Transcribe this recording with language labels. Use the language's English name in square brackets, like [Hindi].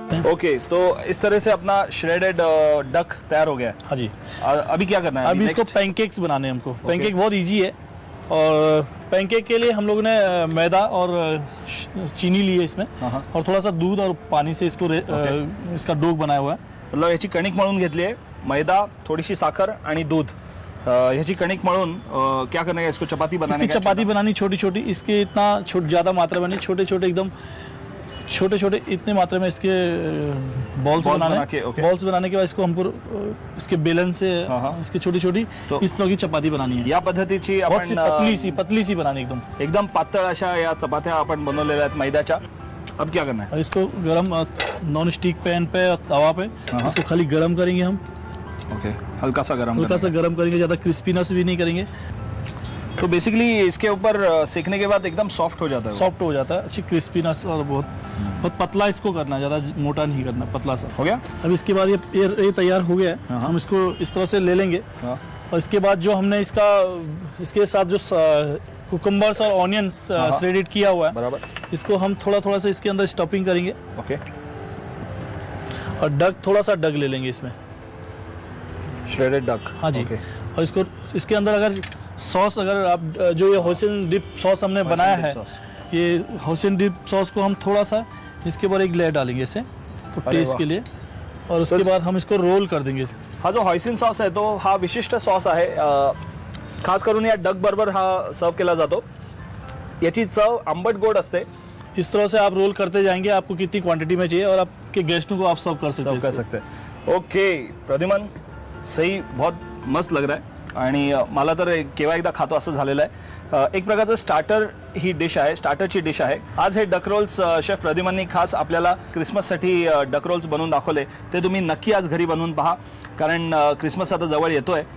[Hindi] Okay, तो इस तरह से अपना श्रेडेड डक तैयार हो गया है। हाँ जी। अभी क्या करना है? अभी इसको [English] next? [Hindi] पैनकेक्स बनाने हैं हमको। पैनकेक बहुत इजी है, और पैनकेक के लिए हम लोगों ने मैदा और चीनी ली है इसमें, और थोड़ा सा दूध और पानी से इसको इसका डो बनाया हुआ है। [Marathi] मतलब याची कणिक मळून घेतली आहे, मैदा, थोडीशी साखर आणि दूध, ह्याची कणिक मळून [Hindi] क्या करना है? इसको चपाती बनाने इसकी चपाती बनानी छोटी छोटी, इसके इतना ज्यादा मात्रा में नहीं, छोटे छोटे एकदम छोटे छोटे इतने मात्रा में इसके बॉल्स बनाने। बॉल्स बनाने के बाद इसको हमको इसके बेलन से इसकी छोटी छोटी इस तरह की चपाती बनानी है। [Marathi] या पद्धतीची [Hindi] बहुत सी [Marathi] आपण [Hindi] पतली सी बनानी [Marathi] एकदम पातळ अशा या चपात्या आपण बनवलेल्या आहेत मैद्याच्या। [Hindi] अब क्या करना है? और इसको गरम नॉन स्टिक पैन पे और तवा पे इसको खाली गरम करेंगे हम। ओके, हल्का सा गरम करेंगे, ज्यादा क्रिस्पीनेस भी नहीं करेंगे। तो बेसिकली इसके ऊपर सेकने के बाद एकदम सॉफ्ट हो जाता है। सॉफ्ट हो जाता है, अच्छी क्रिस्पीनेस, और बहुत पतला इसको करना है, ज्यादा मोटा नहीं करना, पतला सा हो गया। अब इसके बाद ये तैयार हो गया है। हम इसको इस तरह से ले लेंगे, और इसके बाद जो हमने इसके साथ जो कुकुम्बर्स और ऑनियंस श्रेडेड किया हुआ है, बराबर, इसको हम थोड़ा थोड़ा सा इसके अंदर स्टफिंग करेंगे। ओके, और डक, थोड़ा सा डक ले लेंगे इसमें, श्रेडेड डक। हाँ जी। और इसको इसके अंदर अगर सॉस, अगर आप जो ये होसिन डिप सॉस हमने बनाया है, ये होसिन डिप सॉस को हम थोड़ा सा इसके ऊपर एक लेयर डालेंगे इसे, तो टेस्ट के लिए, और उसके बाद हम इसको रोल कर देंगे। [Marathi] हा जो हॉयसिन सॉस आहे तो हा विशिष्ट सॉस आहे, खास करून या डक बरोबर हा सर्व केला जातो। याची चव आंबट गोड असते। [Hindi] इस तरह से आप रोल करते जाएंगे, आपको कितनी क्वांटिटी में चाहिए, और आपके गेस्टों को आप सर्व कर सकते हैं। [Marathi] ओके प्रद्युमन, [Hindi] सही, बहुत मस्त लग रहा है, [Marathi] आणि मला तर केव्हा एकदा खातो असं झालेलं आहे। एक प्रकारचं स्टार्टर ही डिश आहे, स्टार्टरची डिश आहे। आज हे डक रोल्स शेफ प्रद्युमननी खास आपल्याला क्रिसमससाठी डक रोल्स बनवून दाखवले, ते तुम्ही नक्की आज घरी बनवून पहा, कारण क्रिसमस आता जवळ येतोय।